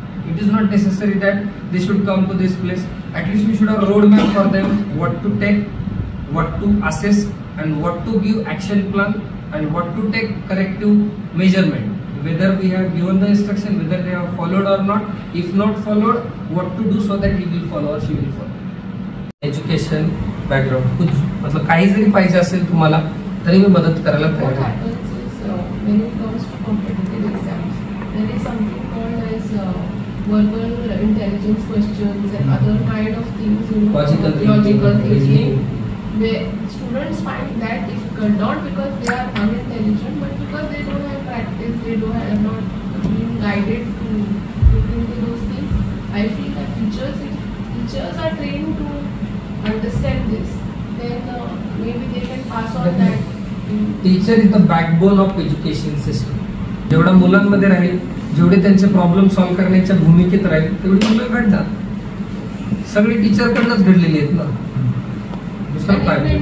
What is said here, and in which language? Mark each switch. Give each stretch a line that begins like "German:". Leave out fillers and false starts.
English: It is not necessary that they should come to this place. At least we should have a roadmap for them, what to take, what to assess, and what to give action plan, and what to take corrective measurement. Whether we have given the instruction, whether they have followed or not. If not followed, what to do so that he will follow or she will follow. Education background,
Hindi: कुछ मतलब
Marathi: काही जरी पाहिजे असेल तुम्हाला तरी मी मदत करायला तयार आहे।
English: When it comes to competitive exams, there is something called as verbal intelligence questions and other kind of things, logical thinking, where students find that difficult, not because they are unintelligent, but because they don't have practice, they have not been guided to look into those things. I feel that teachers are trained to understand this, then maybe they can pass on that. Teacher is the backbone of education system.
Marathi: जेवढा मुलांमध्ये राहील, जेवढे त्यांचे problem solve करण्याच्या भूमिकेत राहील तेवढी मुलं घडतात। सगळी टीचर कडनंच घडलेली आहेत ना। दुसरं काय?